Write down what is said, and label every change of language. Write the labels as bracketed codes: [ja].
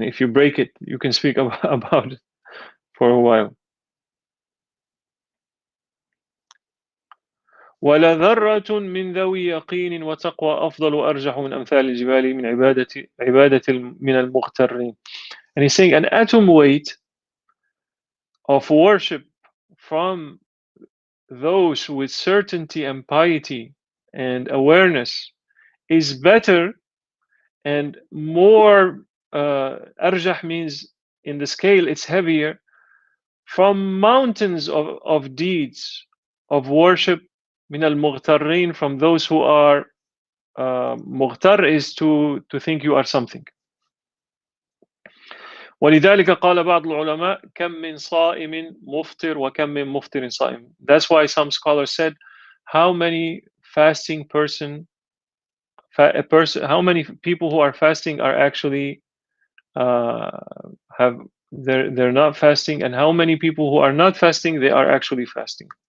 [en] If you break it, you can speak about it for a while. [ar] ولذرة من ذوي يقين وتقوى أفضل وأرجح من أمثال الجبال من عبادة من المغترين. [en] And he's saying an atom weight of worship from those with certainty and piety and awareness is better and more. Arjah means in the scale it's heavier from mountains of deeds of worship. [ar] Min al mughtarrin, [en] from those who are mughtar is to think you are something. [ar] ولذلك قال بعض العلماء كم من صائم مفطر وكم من مفطر صائم. [en] That's why some scholars said, how many fasting how many people who are fasting are actually uh, have they're not fasting, and how many people who are not fasting they are actually fasting.